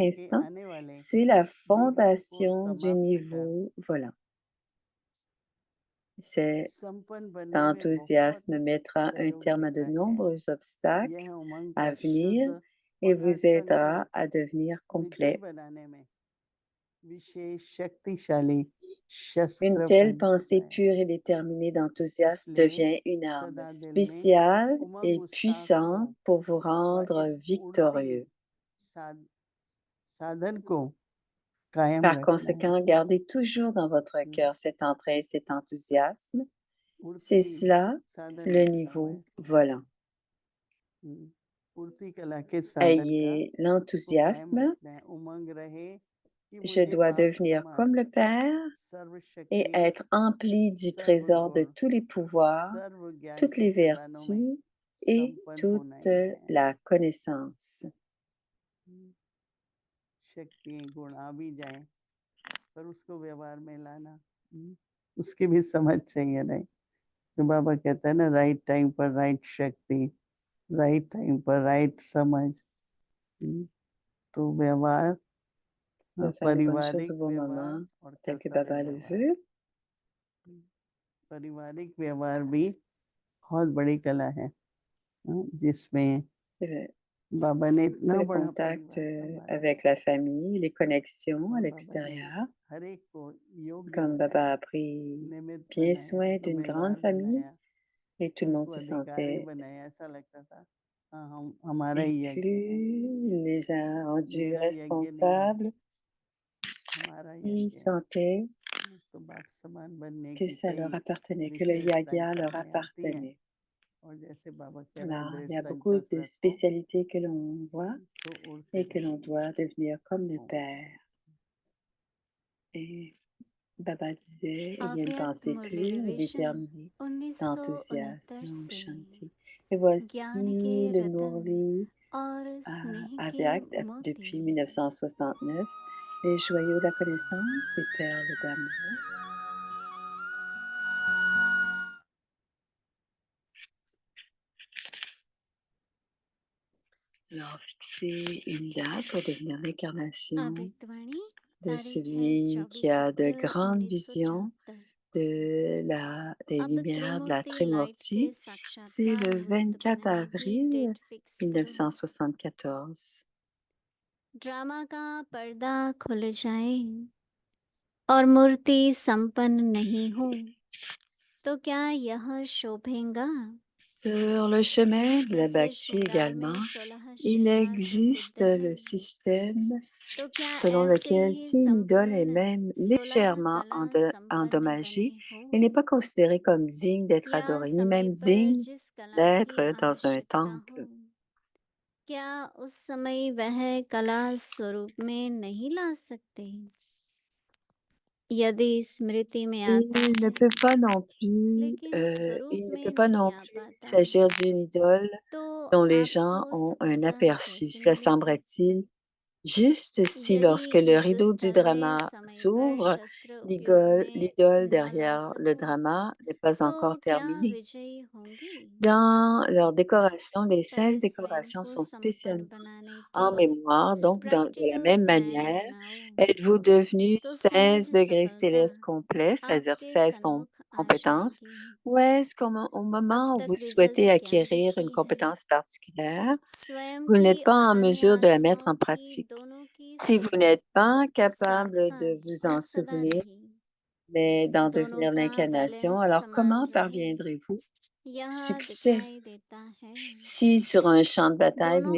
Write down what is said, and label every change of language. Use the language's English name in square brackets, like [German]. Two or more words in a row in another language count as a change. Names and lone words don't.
[Hindi] प्रकार के [French] instant. [Hindi] आने वाले [French] C'est la [Hindi] विघ्नों को [French] fondation du [Hindi] समाप्त कर [French] niveau volant. Cet [Hindi] संपन्न बनने में बहुत [French] enthousiasme mettra un [Hindi] सहयोग [French] terme à de [Hindi] देता है [French] nombreux obstacles [Hindi] यह उमंग [French] à [Hindi] का [French] venir [Hindi] शुद्ध [French] et [Hindi] और [French] vous aidera [Hindi] असंकल्प [French] à devenir [Hindi] विजयी [French] complet. [Hindi] बनाने में विशेष शक्तिशाली [French] Une [Hindi] शस्त्र [French] telle [Hindi] बन जाता [French] pensée [Hindi] है [French] pure et déterminée d'enthousiasme [Hindi] इसलिए [French] devient une arme [Hindi] सदा दिल में [French] spéciale [Hindi] उमंग [French] et [Hindi] उत्साह को [French] puissante pour vous [Hindi] व [French] rendre [Hindi] इस उड़ती [French] victorieux. [Hindi] साध, साधन को कायम [French] Par [Hindi] रखना है [French] conséquent, gardez toujours dans votre हम्म, cœur cet entrain et cet enthousiasme. C'est [Hindi] उड़ती [French] cela [Hindi] साधन [French] le [Hindi] लिखा हुआ है [French] niveau [Hindi] इसमें [French] volant. [Hindi] उड़ती कला के साधन का [French] Ayez [Hindi] को कायम [French] l'enthousiasme. [Hindi] रखना है उमंग रहे कि [French] Je [Hindi] मुझे [French] dois [Hindi] बाप [French] devenir [Hindi] समान [French] comme le Père et [Hindi] सर्वशक्ति [French] être empli du trésor de [Hindi] सर्वगुण [French] tous les pouvoirs, [Hindi] सर्व ज्ञान [French] toutes [Hindi] के [French] les [Hindi] खजानों में [French] vertus et [Hindi] संपन्न [French] toute [Hindi] होना ही है [French] la connaissance. [Hindi] शक्ति गुण आ भी जाए पर उसको व्यवहार में लाना उसकी भी समझ चाहिए नहीं तो बाबा कहता है ना [English] right time [Hindi] पर राइट शक्ति [English] right time [Hindi] पर राइट समझ तो व्यवहार [French] De faire les bonnes choses [Hindi] पारिवारिक [French] au bon [Hindi] व्यवहार [French] moment, [Hindi] और [French] tel que [Hindi] कर्तव्य [French] Baba le [Hindi] व्यवहार [French] veut. [Hindi] पारिवारिक व्यवहार भी बहुत बड़ी कला है जिसमें [French] C'est [Hindi] बाबा ने [French] c'est [Hindi] इतना [French] le [Hindi] बड़ा [French] contact [Hindi] परिवार संभाला [French] avec la famille, les connexions à [Hindi] और बाबा ने [French] l'extérieur. [Hindi] हर एक को योग्य [French] Comme Baba [Hindi] बनाया [French] a pris [Hindi] निमित्त [French] bien [Hindi] बनाया [French] soin d'une grande [Hindi] जिम्मेवार [French] famille [Hindi] बनाया [French] et tout le monde [Hindi] उनको [French] se [Hindi] अधिकारी [French] sentait [Hindi] बनाया ऐसा लगता था हाँ हम हमारा ही यज्ञ है [French] inclus, les a rendus [Hindi] मेरा यज्ञ नहीं है [French] responsables. [Hindi] हमारा [French] Ils [Hindi] यज्ञ है [French] sentaient [Hindi] तो बाप समान बनने [French] que [Hindi] की [French] ça [Hindi] कई [French] leur appartenait, que le [Hindi] विशेषताएं [French] yagya leur [Hindi] सामने आती हैं [French] appartenait. [Hindi] और जैसे बाबा कह रहे हैं [French] Alors, [Hindi] दृढ़ [French] il y a beaucoup [Hindi] संकल्प [French] de [Hindi] रखो [French] spécialités que l'on voit [Hindi] तो उड़ते [French] et que l'on [Hindi] रहेंगे [French] doit devenir comme le [Hindi] ओम [French] Père. Et Baba disait, il y a une [Hindi] अव्यक्त [French] pensée [Hindi] मुरली [French] pure et [Hindi] रिविजन [French] déterminée 1969 d'enthousiasme, Om [Hindi] से [French] Shanti. Et [Hindi] ज्ञान के [French] voici le [Hindi] रतन [French] Murli [Hindi] और स्नेह के [French] Avyak [Hindi] मोती [French] depuis 1969, les joyaux de la connaissance et perles d'amour. Alors, fixez une date pour devenir l'incarnation [Hindi] अव्यक्तवाणी [French] de [Hindi] तारीख है [French] celui qui [Hindi] 24 [French] a de [Hindi] अक्टूबर [French] grandes visions [Hindi] 1974। [French] des [Hindi] अब [French] lumières de la [Hindi] त्रिमूर्ति लाइट्स के [French] Trimurti. C'est [Hindi] साक्षात्कार [French] le [Hindi] मुहूर्त [French] 24 [Hindi] बनने की [French] avril [English] date fix [Hindi] करो। [French] 1974. [Hindi] ड्रामा का पर्दा खुल जाए और मूर्ति संपन्न नहीं हो तो क्या यह शोभेगा? [French] Sur le chemin de la [Hindi] जैसे [French] Bhakti [Hindi] श्रृंगार [French] également, [Hindi] में 16 [French] il [Hindi] श्रृंगार [French] existe [Hindi] प्रसिद्ध है [French] le système [Hindi] तो क्या [French] selon [Hindi] ऐसे [French] lequel [Hindi] ही [French] si une idole est [Hindi] संपूर्ण [French] même [Hindi] 16 [French] légèrement [Hindi] कला संपन्न [French] endommagée, [Hindi] बने हो [French] elle n'est pas considérée comme digne d'être [Hindi] या [French] adorée, ni [Hindi] समय [French] même [Hindi] पर [French] digne [Hindi] जिस कला की [French] d'être dans un [Hindi] आवश्यकता हो [French] temple. [Hindi] क्या उस समय वह कला स्वरूप में नहीं ला सकते? यदि स्मृति में आता [French] Il ne [Hindi] है [French] peut pas non plus, [Hindi] लेकिन स्वरूप [French] il ne peut [Hindi] में [French] pas [Hindi] नहीं [French] non [Hindi] आ [French] plus [Hindi] पाता [French] s'agir d'une idole [Hindi] तो [French] dont les gens [Hindi] आपको [French] ont un [Hindi] सफलता [French] aperçu. [Hindi] कैसे [French] Cela [Hindi] मिलेगी? [French] semblerait-il juste si [Hindi] यदि [French] lorsque le [Hindi] युद्ध [French] rideau du [Hindi] स्थल में [French] drama [Hindi] समय पर [French] s'ouvre, [Hindi] शस्त्र उपयोग में [French] l'idole [Hindi] न ला [French] derrière le [Hindi] सको [French] drama n'est pas [Hindi] तो [French] encore [Hindi] क्या [French] terminée. [Hindi] विजयी होंगी? [French] Dans leur décoration, les 16 [Hindi] पहले स्वयं [French] décorations [Hindi] को [French] sont [Hindi] संपन्न [French] spécialement [Hindi] बनाने [French] en [Hindi] के [French] mémoire. Donc, de la [Hindi] प्रैक्टिकल [French] même [Hindi] प्लान [French] manière, [Hindi] बनाओ [French] êtes-vous devenu [Hindi] तो [French] 16 [Hindi] सहज [French] degrés [Hindi] सफलता [French] célestes complets, c'est-à-dire [Hindi] आपके [French] 16 [Hindi] सन्मुख आ [French] compétences, [Hindi] जाएगी। [French] ou est-ce qu'au [Hindi] अब [French] moment où [Hindi] तक [French] vous [Hindi] रिजल्ट [French] souhaitez [Hindi] क्या [French] acquérir une [Hindi] लिखी है? [French] compétence particulière, [Hindi] स्वयं [French] vous [Hindi] की [French] n'êtes pas [Hindi] और [French] en [Hindi] अन्य [French] mesure de la mettre [Hindi] आत्माओं [French] en [Hindi] की [French] pratique? [Hindi] दोनों की [French] Si vous [Hindi] सेवा [French] n'êtes pas [Hindi] एक साथ [French] capable de [Hindi] साथ [French] vous [Hindi] और [French] en [Hindi] सदा [French] souvenir, [Hindi] रही [French] mais d'en [Hindi] दोनों [French] devenir [Hindi] का [French] l'incarnation, [Hindi] बैलेंस [French] alors [Hindi] समान [French] comment [Hindi] रहे [French] parviendrez-vous [Hindi] यह [French] succès? [Hindi] दिखाई देता है [French] Si sur un champ de bataille, vous